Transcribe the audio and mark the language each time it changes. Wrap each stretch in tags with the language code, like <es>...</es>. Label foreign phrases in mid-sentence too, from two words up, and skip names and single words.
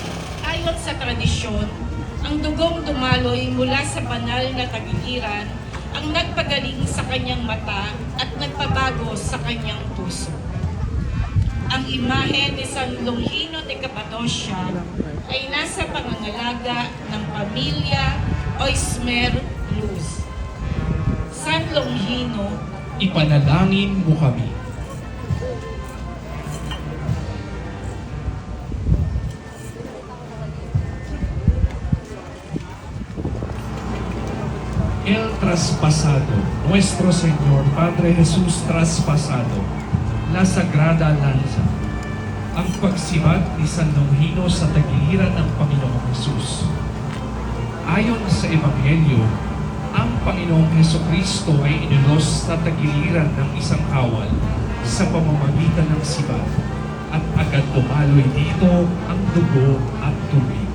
<tl>Ayon sa tradisyon, ang dugong dumaloy mula sa banal na tagiliran ang nagpagaling sa kanyang mata at nagpabago sa kanyang puso. Ang imahe ni San Longino de Cappadocia ay nasa pangangalaga ng pamilya Oismer Luz. San Longino, ipanalangin mo kami.</tl> <es>El traspasado, nuestro Señor Padre Jesús traspasado, la Sagrada Lanza,</es> <tl>ang pagsibat ni San Longino sa tagiliran ng Panginoong Hesus. Ayon sa Ebanghelyo, ang Panginoong Hesukristo ay inulos sa tagiliran ng isang kawal sa pamamagitan ng sibat at agad dumaloy dito ang dugo at tubig.</tl>